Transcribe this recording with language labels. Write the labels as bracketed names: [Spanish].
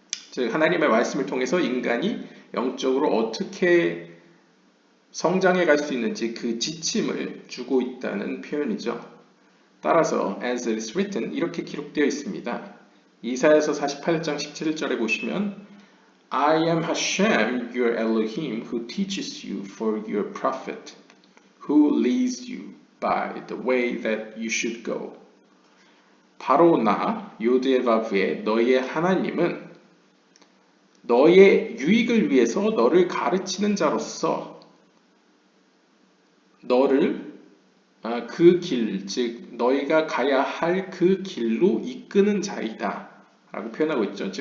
[Korean] 즉 하나님의 말씀을 통해서 인간이 영적으로 어떻게 성장해 갈 수 있는지 그 지침을 주고 있다는 표현이죠. 따라서 [English] as it is written [Korean] 이렇게 기록되어 있습니다. 이사야서 48장 17절에 보시면 [English] I am Hashem your Elohim who teaches you for your prophet who leads you by the way that you should go. [Korean] 바로 나 요드에바브의 너희의 하나님은 너의 유익을 위해서 너를 가르치는 자로서 너를 그 길, 즉 너희가 가야 할 그 길로 이끄는 자이다 라고 표현하고 있죠.